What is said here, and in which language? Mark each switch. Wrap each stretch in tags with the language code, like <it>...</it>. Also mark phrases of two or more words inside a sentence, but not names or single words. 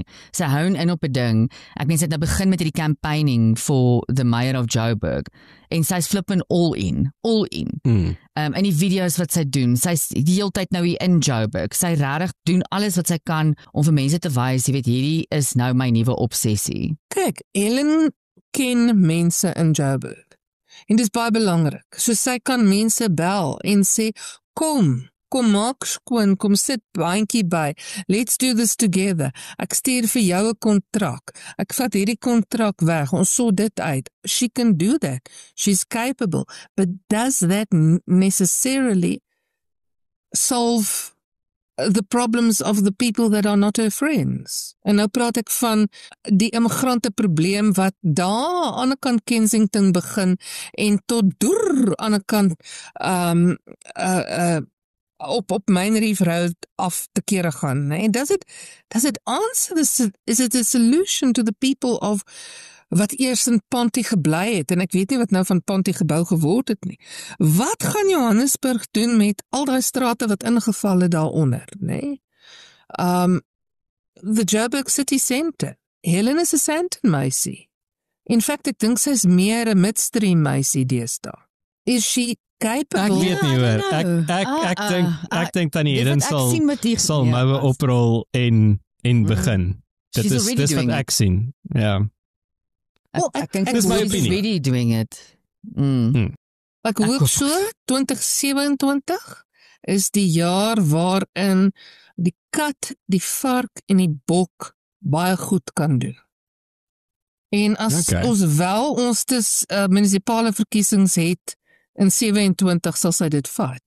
<af>Sy hou in op 'n ding. Ek mens het nou begin met hierdie</af> <en>campaigning for the mayor of Joburg,</en> <af>en sy's</af> <en>flipping all in.</en> <af>En die video's wat sy doen, sy's die hele tyd nou hier in Joburg. Sy regtig doen alles wat sy kan om vir mense te wys, jy weet, hierdie is nou my nuwe obsessie. Kyk, Helen ken mense in Joburg. En dit is baie belangrik. So sy kan mense bel en sê, kom maak skoon, kom sit bandjie by,</af> <en>let's do this together.</en> <af>Ek stuur vir jou 'n kontrak. Ek vat hierdie kontrak weg, ons sort dit uit.</af> <en>She can do that. She's capable. But does that necessarily solve the problems of the people that are not her friends?</en> <af>En nou praat ek van die immigrante probleem wat daar aan die kant Kensington begin en tot deur aan die kant op Main Reef Road af te kere gaan. En</af> <en>does it answer is it a solution to the people of</en> <af>wat eers in Ponty gebly het, en ek weet nie wat nou van Ponty gebou geword het nie. Wat gaan Johannesburg doen met al die strate wat ingeval het daaronder, nê?</af> <en>The Joburg City Centre.</en> <af>Helen is 'n Sandton meisie.</af> <en>In fact,</en> <af>ek dink sy is meer 'n midstream meisie deesdae.</af> <en>Is she capable?</en> <af>Ek weet nie hoor. Ek dink Tannie Helen sal moue oprol en begin. Dit is wat ek sien. Ja. Ek dink</af> <en>she's already doing it.</en> <af>Ek hoop so 2027 is die jaar waarin die kat, die vark en die bok baie goed kan doen. En as ons munisipale verkiesings het in 27 sal sy dit vat.</af>